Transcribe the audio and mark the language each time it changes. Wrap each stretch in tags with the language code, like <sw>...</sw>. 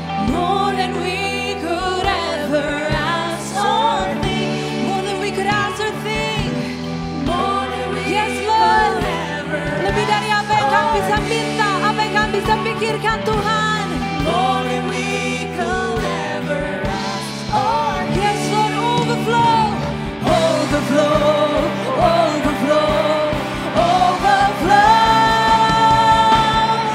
<en>More than we could ever ask or think. More than we could ask or think. More than we yes, Lord. Could ever</en> <id>lebih dari apa yang kami bisa minta, apa yang kami bisa pikirkan, Tuhan.</id> <en>More than we could ever ask or think. Yes, Lord, overflow. Overflow, overflow, overflow.</en>